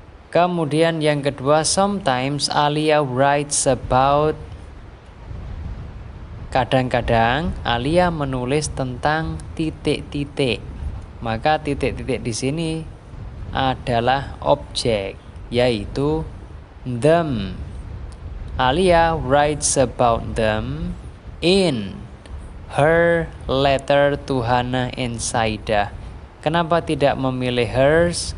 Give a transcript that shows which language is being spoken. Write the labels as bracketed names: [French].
[Indonesian] Kemudian yang kedua, [English] sometimes Alia writes about. [Indonesian] Kadang-kadang Alia menulis tentang titik-titik. Maka titik-titik di sini adalah objek, yaitu them. [English] Alia writes about them in her letter to Hannah and Saidah. [Indonesian] Kenapa tidak memilih hers?